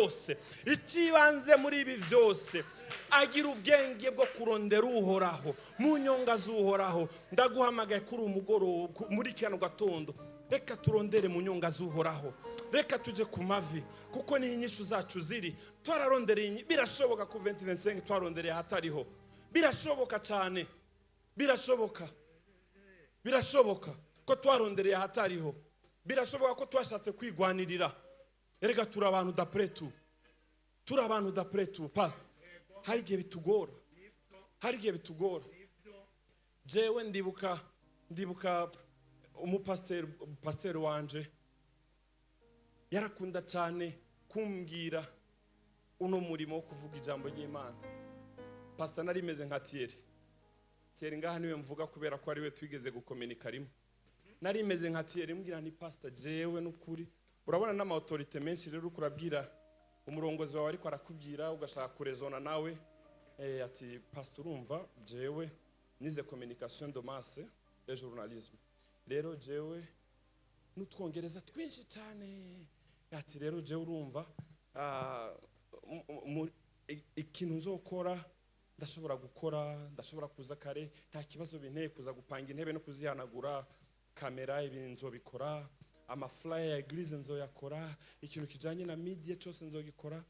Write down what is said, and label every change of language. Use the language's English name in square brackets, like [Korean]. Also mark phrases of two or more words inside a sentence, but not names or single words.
[Rundi] byose agira ubwenge bwo kurondera uhoraho mu nyonga z'uhoraho ndaguhamagaye kuri umugoro muri kano gatondo reka turondere mu nyonga z'uhoraho reka tuje ku mavi kuko ni inyishu zacu ziri twararondereye birashoboka ku 2025 twarondereye hatariho birashoboka cyane birashoboka ko twarondereye hatariho birashoboka ko twashatse kwigwanirira erega turi abantu [French] d'après tout [Rundi] pastor hari igihe bitugora jewe ndibuka umupasiteri wanje yarakunda cyane kumbwira uno murimo wo kuvuga ijambo ry'Imana. Pastor nari meze nka Thierry ngaha niwe mvuga kubera ko ari we twigeze gukomunika rimwe nari meze nka Thierry mbwira ni pastor jewe n'ukuri urabona n'ama autorité menshi rero kurabwira umurongozi wawe ariko arakubwira ugashaka kurezona nawe ati pastor urumva jewe nize [French] communication de masse et journalisme [Rundi] rero jewe n'utwongereza twinshi cyane ati rero jewe urumva ikintu nzokora ndashobora kuza kare nta kibazo binteye kuza gupanga intebe no kuzihanagura kamera ibintu nzobikora amaflyer ya eglise nzoyakora ikintu kijanye na media cyose nzogikora.